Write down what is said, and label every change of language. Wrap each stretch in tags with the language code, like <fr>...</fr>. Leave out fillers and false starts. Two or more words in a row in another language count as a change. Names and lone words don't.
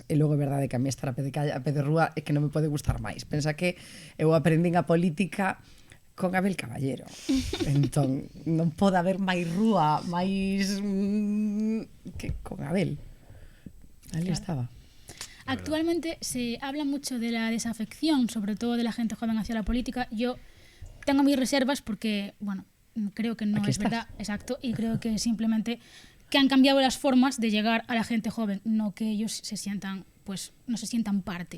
<gl>E logo é verdade que a mí estar a pé de rúa é que non me pode gustar máis. Pensa que eu aprendín a política con Abel Caballero. Entón, non pode haber máis rúa, máis que con Abel. Ali estaba.</gl> <es>Actualmente se habla mucho de la desafección, sobre todo de la gente joven hacia la política. Yo tengo mis reservas porque, bueno, creo que no es verdad, exacto, y creo que simplemente que han cambiado las formas de llegar a la gente joven, no que ellos se sientan, pues, no se sientan parte.</es>